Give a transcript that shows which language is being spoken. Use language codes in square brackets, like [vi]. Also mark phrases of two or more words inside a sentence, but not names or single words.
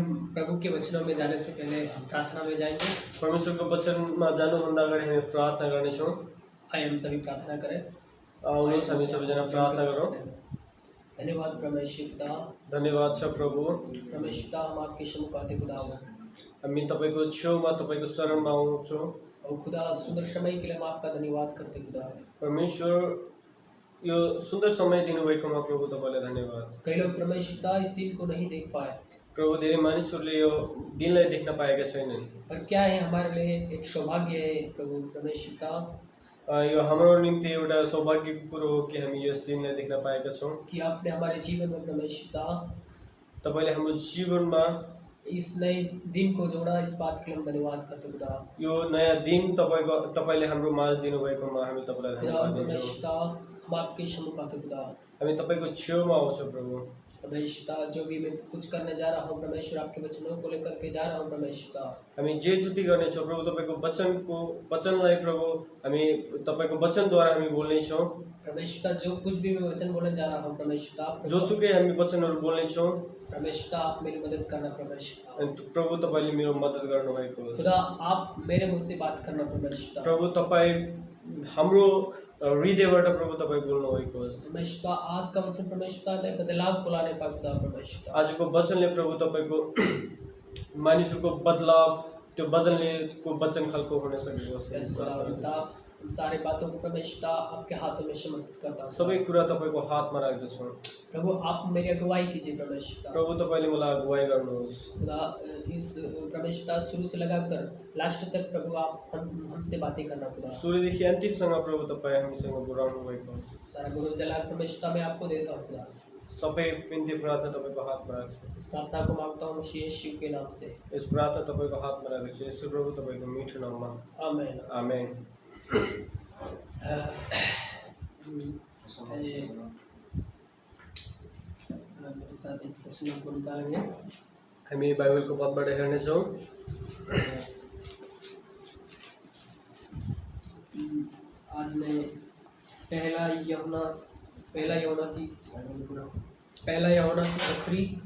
[hi] प्रभु के वचनों में जाने से पहले हम प्रार्थना में जाएंगे। [ne] परमेश्वरको वचनमा जानुभन्दा अगाडि हामी प्रार्थना गर्नेछौँ। [hi] आइए हम सभी प्रार्थना करें। [ne] आउनुहोस् हामी सबैजना प्रार्थना गरौँ। [hi] धन्यवाद परमेश्वर पिता, [ne] धन्यवाद छ प्रभु। [hi] परमेश्वर पिता, हम आपके सम्मुख आते खुदा हो [ne] हामी तपाईँको छेउमा तपाईँको शरणमा आउँछौँ। [hi] और खुदा सुंदर समय के लिए हम आपका धन्यवाद करते खुदा। [ne] परमेश्वर यो सुन्दर समय दिनुभएकोमा प्रभु तपाईँलाई धन्यवाद। [hi] कई लोग परमेश्वर पिता इस दिन को नहीं देख पाए, [ne] प्रभु धेरै मानिसहरूले यो दिनलाई देख्न पाएका छैनन्। [hi] पर क्या है हमारे लिए एक सौभाग्य है प्रभु परमेश्वर पिता [ne] यो हाम्रो निम्ति एउटा सौभाग्यको कुरो हो कि हामी यस दिनलाई देख्न पाएका छौँ [hi] कि आपने हमारे जीवन में परमेश्वर पिता [ne] तपाईँले हाम्रो जीवनमा [hi] इस नए दिन को जोड़ा। इस बात के लिए हम धन्यवाद करते खुदा। [ne] यो नयाँ दिन तपाईँले हाम्रो माझ दिनुभएकोमा हामी तपाईँलाई खुदा धन्यवाद परमेश्वर दिन्छौँ। [hi] पिता, हम आपके सम्मुख आते खुदा। [ne] हामी तपाईँको छेउमा आउँछौँ प्रभु। [hi] परमेश्वर पिता, जो भी मैं कुछ करने जा रहा हूँ परमेश्वर, आपके वचनों को लेकर के जा रहा हूँ परमेश्वर पिता। [ne] हामी जे जति गर्नेछौँ प्रभु तपाईँको वचनलाई प्रभु हामी तपाईँको वचनद्वारा हामी बोल्नेछौँ। [hi] परमेश्वर पिता, जो कुछ भी मैं वचन बोलने जा रहा हूँ परमेश्वर पिता, [ne] जोसुकै हामी वचनहरू बोल्नेछौँ। [hi] परमेश्वर पिता, आप मेरी मदद करना परमेश्वर पिता। [ne] अनि प्रभु तपाईँले मेरो मद्दत गर्नुभएको होस्। [hi] खुदा, आप मेरे मुँह से बात करना परमेश्वर पिता। [ne] प्रभु तपाईँ हाम्रो हृदयबाट प्रभु तपाईँ बोल्नुभएको होस्। [hi] परमेश्वर पिता, आज का वचन परमेश्वर पिता ने बदलाव को लाने पाए खुदा परमेश्वर पिता। [ne] आजको वचनले प्रभु तपाईँको मानिसहरूको बदलाव, त्यो बदल्नेको वचन खालको हुन सकेको होस्। [hi] यस खुदा पिता, उन सारे बातों को परमेश्वर पिता आपके हाथों में समर्पित करता हूँ। [ne] सबै कुरा तपाईँको हातमा राख्दछौँ। [hi] प्रभु, आप मेरी अगुवाई कीजिए परमेश्वर पिता। [ne] प्रभु तपाईँले मलाई अगुवाई गर्नुहोस्। [hi] खुदा, इस परमेश्वर पिता शुरू से लगाकर लास्ट तक प्रभु आप हमसे बातें करना खुदा। [ne] सुरुदेखि अन्तिमसम्म प्रभु तपाईँ हामीसँग बोलाउनु भएको होस्। [hi] सारा गुरु जलाल परमेश्वर पिता मैं आपको देता हूँ खुदा। [ne] सबै बिन्ती प्रार्थना तपाईँको हातमा राख्छु। [hi] इस प्रार्थना को मांगता हूँ मसीह यीशु के नाम से, [ne] यस प्रार्थना तपाईँको हातमा राख्छु। यसो प्रभु तपाईँको मिठो नाममा, आमेन। आमेन। [hi] मेरे साथ एक प्रश्न को निकालेंगे। [ne] हामी बाइबलको पदबाट हेर्नेछौँ। [hi] आज मैं पहला यूहन्ना की पत्री